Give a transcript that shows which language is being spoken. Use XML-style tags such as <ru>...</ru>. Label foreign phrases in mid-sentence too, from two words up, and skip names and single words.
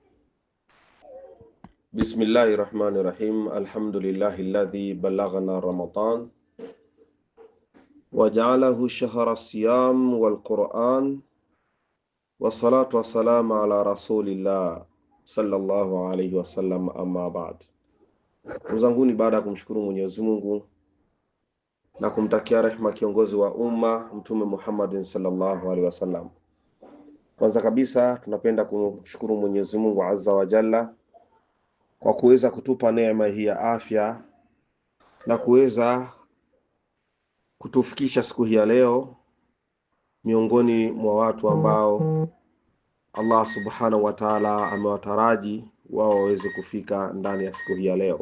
<ar>بسم الله الرحمن الرحيم. الحمد لله الذي بلغنا رمضان وجعله شهر الصيام والقرآن والصلاة والسلام على رسول الله صلى الله عليه وسلم. أما بعد.</ar> <sw>Uzanguni, baada ya kumshukuru Mwenyezi Mungu na kumtakia rehema kiongozi wa umma Mtume Muhammad</sw> <ar>صلى الله عليه وسلم,</ar> <sw>kwanza kabisa tunapenda kumshukuru Mwenyezi Mungu</sw> <ar>عز وجل</ar> <sw>kwa kuweza kutupa neema hii ya afya na kuweza kutufikisha siku hii ya leo miongoni mwa watu ambao Allah</sw> <ar>سبحانه وتعالى</ar> <sw>amewataraji wao waweze kufika ndani ya siku hii ya leo.</sw>